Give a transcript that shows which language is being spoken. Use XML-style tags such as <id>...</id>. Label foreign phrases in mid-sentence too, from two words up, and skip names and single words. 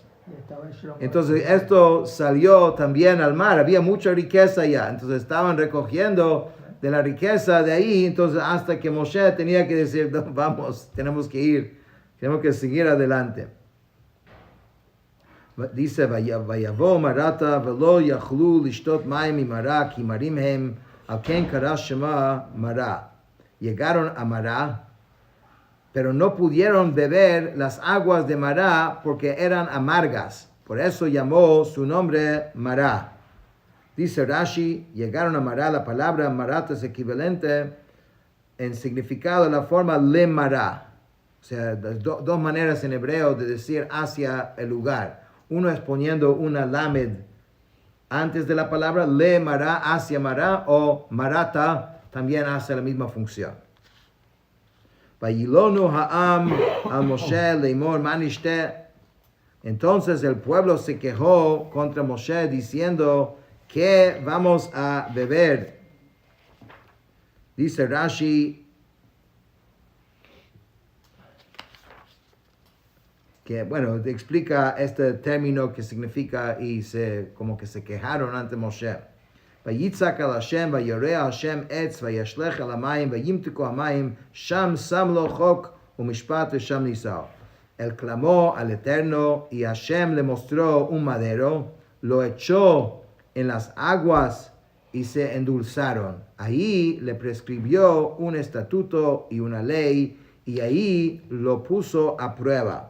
<es>Entonces esto salió también al mar, había mucha riqueza allá, entonces estaban recogiendo de la riqueza de ahí, entonces hasta que Moshe tenía que decir, no, vamos, tenemos que ir, tenemos que seguir adelante. Dice,</es> <he>ויבואו מרתה ולא יכלו לשתות מים ממרה כי מרים הם על כן קרא שמה מרה.</he> <es>Llegaron a Mará, pero no pudieron beber las aguas de Mará porque eran amargas. Por eso llamó su nombre Mará. Dice Rashi, llegaron a Mará, la palabra Marat es equivalente en significado a la forma le Mará. O sea, dos maneras en hebreo de decir hacia el lugar. Uno es poniendo una lamed antes de la palabra le Mará, hacia Mará, o Marata también hace la misma función.</es> <he>וילונו העם על משה לאמור מה נשתה.</he> <es>Entonces el pueblo se quejó contra Moshe diciendo, ¿qué vamos a beber? Dice Rashi que, bueno, explica este término que significa y como que se quejaron ante Moshe.</es> <he>ויצעק אל השם, ויורהו השם עץ, וישלך אל המים, וימתקו המים, שם שם לו חק ומשפט ושם נסהו.</he> <es>Él clamó al Eterno y Hashem le mostró un madero, lo echó en las aguas y se endulzaron. Ahí le prescribió un estatuto y una ley y ahí lo puso a prueba.</es>